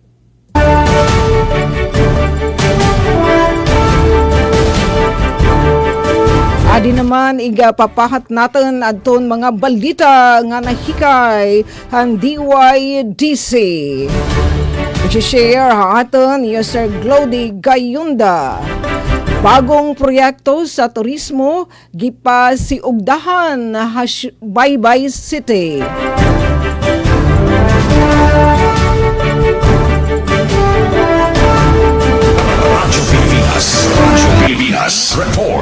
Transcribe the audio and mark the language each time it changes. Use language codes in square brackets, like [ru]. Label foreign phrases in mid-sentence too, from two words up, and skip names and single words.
[war] Adi naman igapapahat natin adton mga balita nga nahikay han DYDC. I-share ha aton yung Sir Glody Gayunda. [ceb] Bagong proyekto sa turismo gipasiugdahan Baybay City. Pilipinas report.